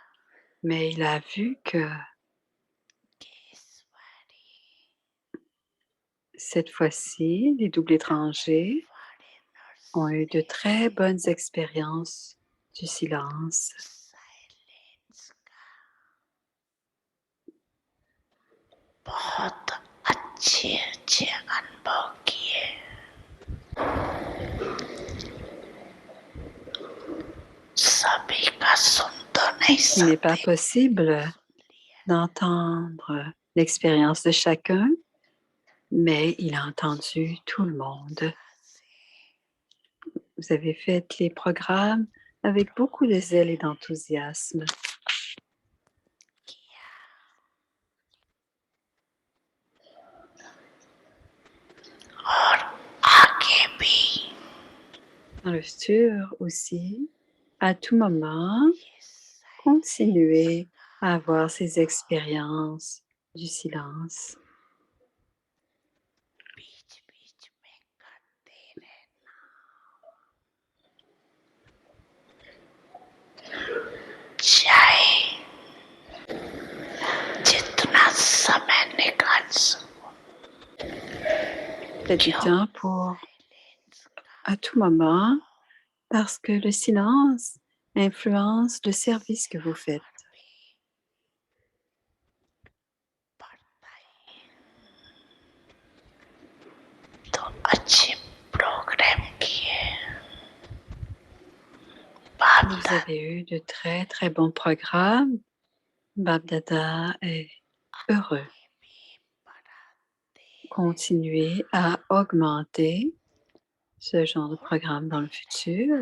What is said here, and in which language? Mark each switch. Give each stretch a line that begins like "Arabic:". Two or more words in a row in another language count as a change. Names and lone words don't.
French: mais il a vu que Keshwari cette fois-ci, les doubles étrangers foreigners ont eu de très bonnes expériences du silence.
Hindi: silence का बहुत अच्छे अच्छे अनुभव किए सभी का सुन तो नहीं
French: Il n'est pas
Hindi: सकते
French: possible
Hindi: सुन लिया
French: d'entendre l'expérience de chacun, mais il a entendu tout le monde. Vous avez fait les programmes avec beaucoup de zèle et d'enthousiasme.
Hindi: किया और आगे भी
French: Dans le futur aussi, à tout moment,
Hindi: ये silence
French: continuez à avoir ces expériences du silence.
Hindi: बीच बीच में करते रहना चाहे जितना समय निकाल सको
French: Faites du temps pour à tout moment, parce que le silence influence le service que vous faites.
Hindi: पड़ता ही तो अच्छे प्रोग्राम किए
French: Vous avez eu de très très bons programmes. Bapdada est heureux. Continuez à augmenter ce genre de programme dans le futur.